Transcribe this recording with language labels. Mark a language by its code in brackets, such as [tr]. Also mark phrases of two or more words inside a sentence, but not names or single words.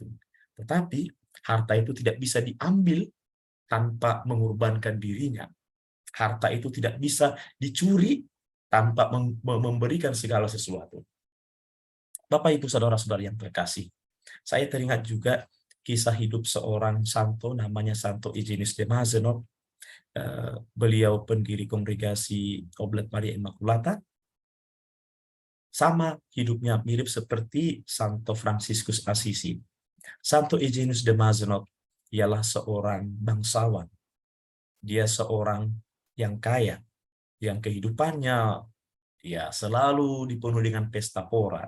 [id] Tetapi harta itu tidak bisa diambil tanpa mengorbankan dirinya. Harta itu tidak bisa dicuri tanpa memberikan segala sesuatu. Bapak Ibu saudara-saudara yang terkasih, saya teringat juga kisah hidup seorang santo namanya Santo Eugenius de Mazenod. Beliau pendiri kongregasi Oblat Maria Immaculata. Sama hidupnya mirip seperti Santo Fransiskus Assisi. Santo Eugenius de Mazenod ialah seorang bangsawan. Dia seorang yang kaya, yang kehidupannya ya selalu dipenuhi dengan pesta pora.